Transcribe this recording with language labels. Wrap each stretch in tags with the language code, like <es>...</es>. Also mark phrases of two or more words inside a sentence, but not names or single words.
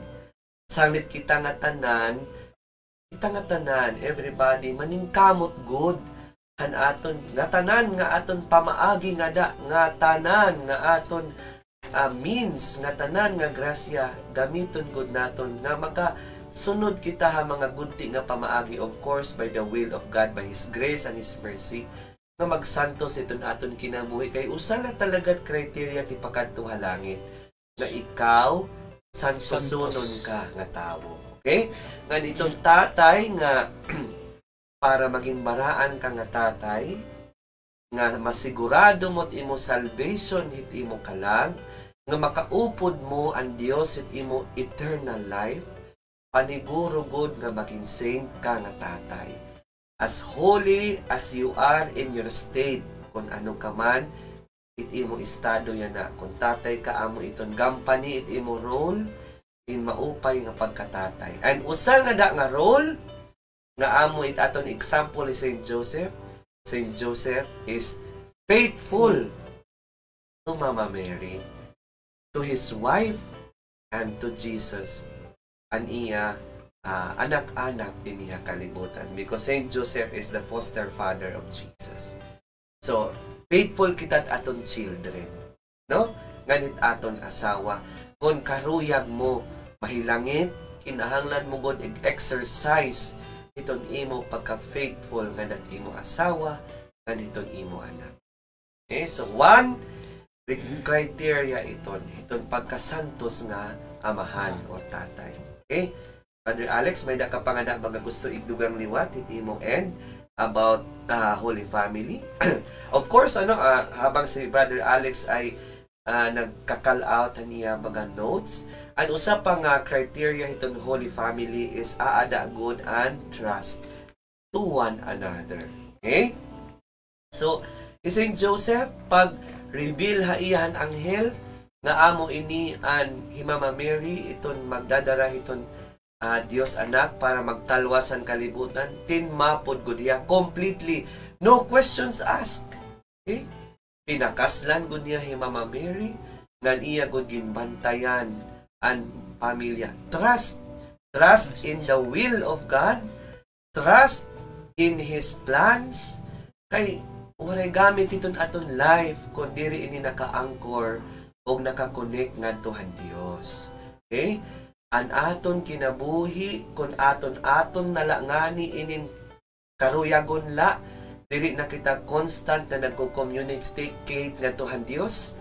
<war>Sanglit kita nga tanan everybody maningkamot good han aton nga tanan nga aton pamaagi nga tanan nga aton means nga tanan nga grasya gamiton gud naton nga sunod kita ha mga gunti nga pamaagi,</war> <en>of course by the will of God, by His grace and His mercy,</en> <war>nga magsantos iton aton kinabuhi kay usa na talaga criteria ti pakadto halangit nga ikaw santosonon ka nga tawo. Okay? Nga nitong tatay nga para maging baraan ka nga tatay nga masigurado mo't imo salvation hit imo kalag nga makaupod mo ang Dios hit imo</war> <en>eternal life</en> <war>paniguro good nga maging saint ka nga tatay.</war> <en>As holy as you are in your state,</en> <war>kung ano ka man, it imo estado yan na. Kung tatay ka, amo iton gampani, it imo role, in maupay nga pagkatatay. And usa nga da nga role, nga amo it aton example ni Saint Joseph.</war> <en>Saint Joseph is faithful to Mama Mary, to his wife, and to Jesus.</en> <war>An iya anak-anak din niya kalibutan</war> <en>because Saint Joseph is the foster father of Jesus.</en> <war>So, faithful kita aton children, no? Nganit aton asawa, kung karuyag mo mahilangit, kinahanglan mo god exercise iton imo pagka-faithful nga dat imo asawa, nganiton imo anak. Okay, so</war> <en>one criteria</en> <war>iton pagkasantos nga amahan o tatay. Okay? Brother Alex, may nakapangada mga gusto idugang liwat it imong end</war> <en>about Holy Family.</en> <war>Of course, habang si Brother Alex ay nagka-call out niya mga notes, ang usa pang criteria itong Holy Family is aada good</war> <en>and trust to one another.</en> <war>Okay? So, Saint Joseph, pag reveal ha iyan anghel, nga amo ini an Himama Mary iton magdadara iton Dios anak para magtalwasan kalibutan tinmapod gud niya completely,</war> <en>no questions asked.</en> <war>Okay? Pinakaslan gud niya Himama Mary nga iya gud ginbantayan an pamilya.</war> <en>Trust in the will of God, trust in His plans.</en> <war>Kay waray gamit iton aton life kung diri ini naka-anchor o nakakonek ngadto han Dios. Okay? An aton kinabuhi kung aton nalangani inin karuyagon la dili na kita constant na nagko-communicate ngadto han Dios.</war>